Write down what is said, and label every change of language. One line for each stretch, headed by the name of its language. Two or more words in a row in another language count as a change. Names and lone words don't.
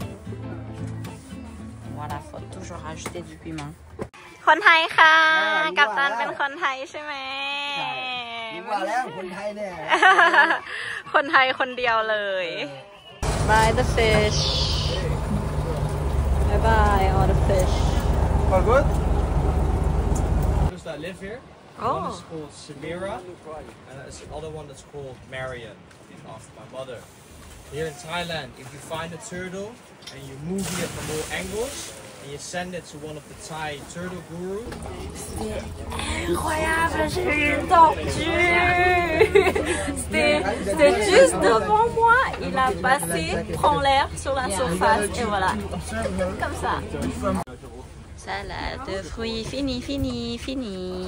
French: Voilà, faut toujours rajouter du piment.
Thai: คนไทยค่ะ กัปตันเป็นคนไทยใช่ไหม ว่าแล้วคนไทยเนี่ย คนไทยคนเดียวเลย
English: Buy the fish. Bye bye all the fish. All good? Those that live here. Oh. One is called Samira, and there's the other one that's called Marian, after my mother. Here in Thailand, if you find a turtle and you move it from all angles and you send it to one of the Thai turtle gurus.
French: Incroyable, j'ai vu une tortue. C'était juste devant moi. Il a passé, prend l'air sur la surface et voilà. Comme ça. Salade de fruits, fini.